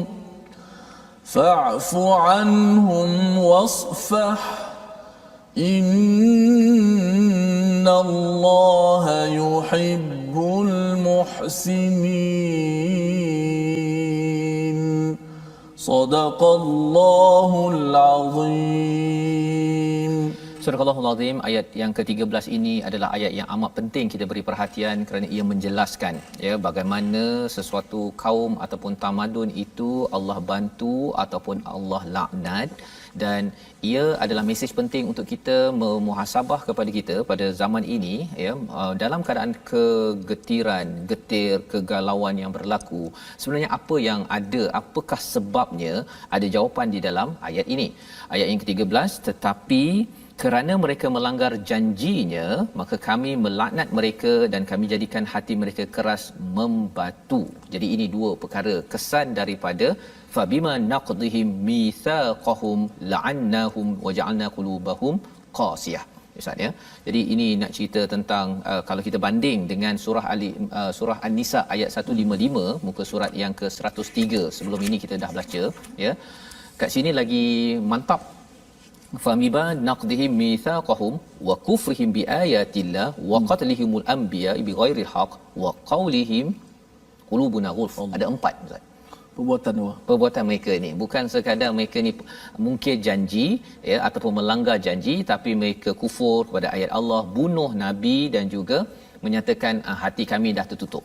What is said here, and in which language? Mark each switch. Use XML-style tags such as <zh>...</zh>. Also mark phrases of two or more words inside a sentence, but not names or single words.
<ar>فاعف عنهم واصفح إن الله يحب المحسنين صدق الله العظيم.</ar> <ms>Surah Al-Allahul Azim ayat yang ke-13 ini adalah ayat yang amat penting kita beri perhatian kerana ia menjelaskan ya bagaimana sesuatu kaum ataupun tamadun itu Allah bantu ataupun Allah laknat, dan ia adalah mesej penting untuk kita memuhasabah kepada kita pada zaman ini ya, dalam keadaan kegetiran, getir, kegalauan yang berlaku. Sebenarnya apa yang ada, apakah sebabnya? Ada jawapan di dalam ayat ini. Ayat yang ke-13, tetapi kerana mereka melanggar janjinya, maka kami melaknat mereka dan kami jadikan hati mereka keras membatu. Jadi ini dua perkara, kesan daripada</ms> <ar>فبما نقضهم ميثاقهم لعناهم وجعلنا قلوبهم قاسية.</ar> <ms>Ustaz ya. Jadi ini nak cerita tentang kalau kita banding dengan surah An-Nisa ayat 155, muka surat yang ke-103 sebelum ini kita dah baca ya. Kat sini lagi mantap.</ms> <ar>فبما نقضهم ميثاقهم وكفرهم بآيات الله وقتلهم الأنبياء بغير حق وقولهم قلوبنا غلف.</ar> <ms>Ada 4 Ustaz. Perbuatan mereka ni bukan sekadar mereka ni mungkir janji ya ataupun melanggar janji, tapi mereka kufur kepada ayat Allah, bunuh nabi dan juga menyatakan hati kami dah tertutup.</ms>